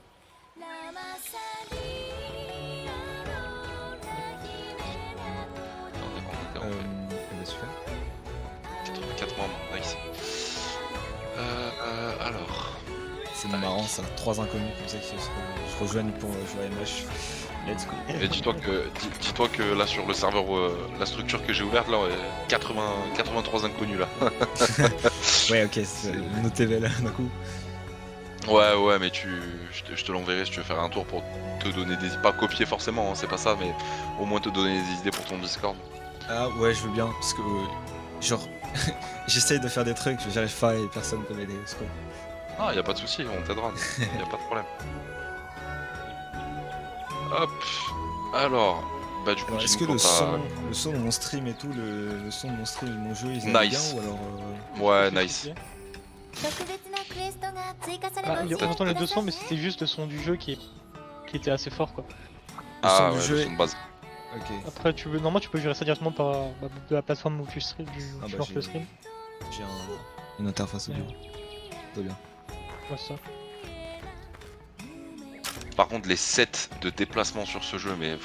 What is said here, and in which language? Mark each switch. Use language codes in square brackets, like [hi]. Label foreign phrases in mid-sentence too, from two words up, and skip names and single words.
[fr] Super. 84 membres, nice. Alors... C'est marrant ça, 3 inconnus comme ça qui se rejoignent pour jouer à MH. [en] Let's go. [fr] Et dis-toi que là sur le serveur, la structure que j'ai ouverte là, 83 inconnus là. Ouais, ok, notez là d'un coup. Ouais, mais je te l'enverrai si tu veux faire un tour pour te donner des... Pas copier forcément, hein, c'est pas ça, mais au moins te donner des idées pour ton Discord. Ah ouais, je veux bien, parce que genre, j'essaye de faire des trucs, j'arrive pas et personne peut m'aider. Ah, y a pas de souci, on t'aidera, y a pas de problème. Hop, alors, Bah du coup, Alors, est-ce que dis-nous quand le son de mon stream et tout, le son de mon stream et de mon jeu, ils allaient bien Nice. ou alors Ouais, C'est nice. checké. [ja] 特別なクエストが追加され [fr] Bah, [ja] ます [fr] on [ja] ので [fr] entend les deux [ja] くださ [fr] sons, [ja] い [fr] mais [ja] ね [fr] c'était juste le son du jeu qui était assez fort quoi. le son Ah du ouais, jeu le est... son de base. Ok. Après, normalement, tu peux gérer ça directement par de la plateforme où tu stream, Ah tu bah, lances j'ai- le stream. J'ai une interface audio. Ouais. Tout bien. Ouais, ça. Par contre, les sets de déplacement sur ce jeu, mais